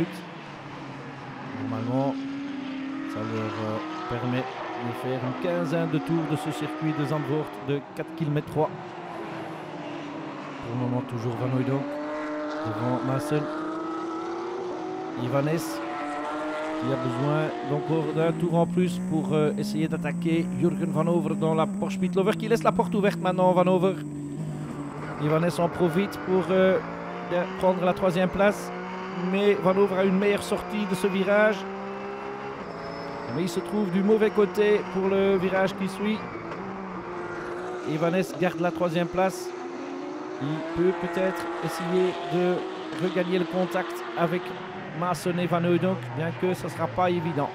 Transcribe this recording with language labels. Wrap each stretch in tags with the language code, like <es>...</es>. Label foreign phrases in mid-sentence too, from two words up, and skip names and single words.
<fr>Normalement, ça leur permet de faire une quinzaine de tours de ce circuit de Zandvoort de 4 km 3. Pour le moment, toujours Van Hooijdonk devant Maassen. Van Es qui a besoin d'encore d'un tour en plus pour essayer d'attaquer Jurgen Van Over dans la Porsche Speedlover qui laisse la porte ouverte maintenant. Van Over. Van Es en profite pour prendre la troisième place, mais Van Over a une meilleure sortie de ce virage. Mais il se trouve du mauvais côté pour le virage qui suit. Et Van Es garde la troisième place. Il peut peut-être essayer de regagner le contact avec Maassen et Van Hooijdonk, bien que ce ne sera pas évident.</fr>